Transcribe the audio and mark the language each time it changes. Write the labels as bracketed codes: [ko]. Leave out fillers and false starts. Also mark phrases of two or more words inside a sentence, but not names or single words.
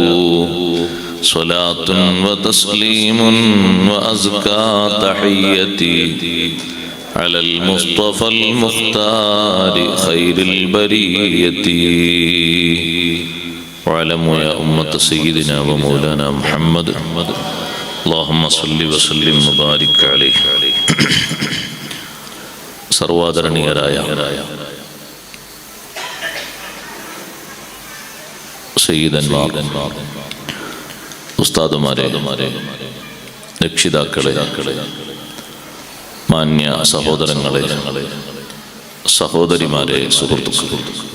[ar] صلاة وتسليم وأزكى تحيتي على المصطفى المختار خير البرية. واعلموا يا أمة سيدنا ومولانا محمد، اللهم صل وسلم وبارك عليه. [ml] സർവാദരണീയരായ സയ്യിദന്മാർ, ഉസ്താദുമാരെ, രക്ഷിതാക്കളെ, മാന്യ സഹോദരങ്ങളെ, സഹോദരിമാരെ, സുഹൃത്തുക്കളെ,